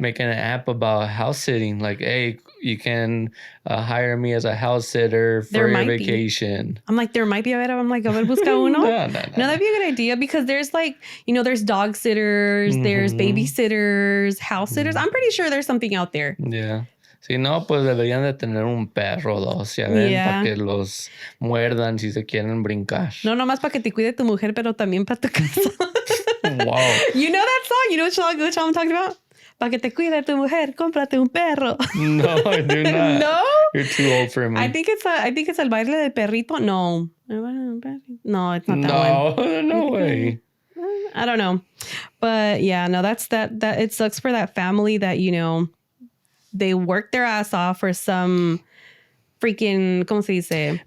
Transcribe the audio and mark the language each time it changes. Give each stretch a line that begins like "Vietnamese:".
English: Making an app about house sitting. Like, hey, you can hire me as a house sitter for your vacation. I'm like, there might be. I'm like,
Spanish: a ver, busca uno.
English: No, that'd be a good idea because there's like, there's dog sitters, there's babysitters, house sitters. I'm pretty sure there's something out there. Yeah.
Spanish: Si no, pues deberían de tener un perro, 2, ya ven, para que los muerdan si se quieren brincar. No, nomás para que te cuide tu mujer, pero también para tu casa.
English: Wow. You know that song? You know which song I'm talking about?
Spanish: Para que te cuide tu mujer, cómprate un perro.
English: No, I do not. No? You're too old for me. I think it's El Baile del Perrito. No. No, it's not that one. No way. I don't know. But yeah, no, that it sucks for that family that, they worked their ass off for some freaking,
Spanish: ¿cómo se dice?